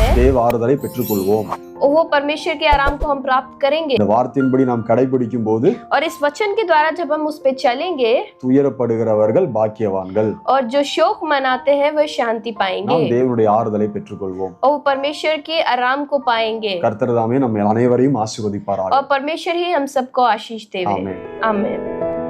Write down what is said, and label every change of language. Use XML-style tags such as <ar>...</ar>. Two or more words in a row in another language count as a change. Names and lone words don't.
<ta>தேவ ஆறுதலை பெற்றுக்கொள்வோம்।</ta> <hi>वो परमेश्वर के आराम को हम प्राप्त करेंगे।</hi> <ta>இந்த வார்த்தையின்படி நாம் கடைபிடிக்கும் போது</ta> <hi>और इस वचन के द्वारा जब हम उस पे चलेंगे</hi> <ta>துயரப்படுகிறவர்கள் பாக்கியவான்கள்,</ta> <hi>और जो शोक मनाते हैं वह शांति पाएंगे</hi> <ta>நாம் தேவனுடைய ஆறுதலை பெற்றுக்கொள்வோம்।</ta> <hi>और वो परमेश्वर के आराम को पाएंगे।</hi> <ta>கர்த்தர் தாமே நம்ம அனைவரையும் ஆசீர்வதிப்பாராக।</ta> <hi>और परमेश्वर ही हम सबको आशीष देवे। आमीन। आमीन।</hi>